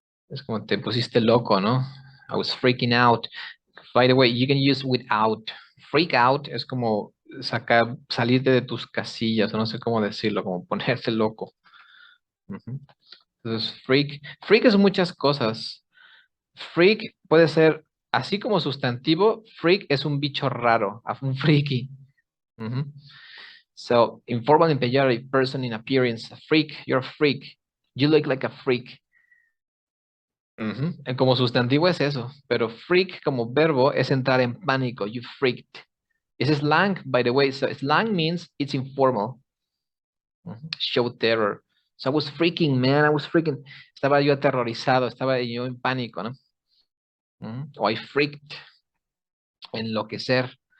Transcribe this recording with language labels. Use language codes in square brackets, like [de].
[es] Es como te pusiste loco, ¿no? [en] I was freaking out. By the way, you can use without. [es] Freak out es como salirte de tus casillas, no sé cómo decirlo, como ponerte loco. Entonces, freak es muchas cosas. Freak puede ser, así como sustantivo, freak es un bicho raro, un freaky. [en] So, informal and pejorative, person in appearance, a freak, you're a freak. You look like a freak. [es] Como sustantivo es eso, pero freak como verbo es entrar en pánico. [en] You freaked. Es slang, by the way. So slang means it's informal. Show terror. So I was freaking, man. I was freaking. [es] Estaba yo aterrorizado. Estaba yo en pánico, ¿no? O [en] I freaked. [es] Enloquecer.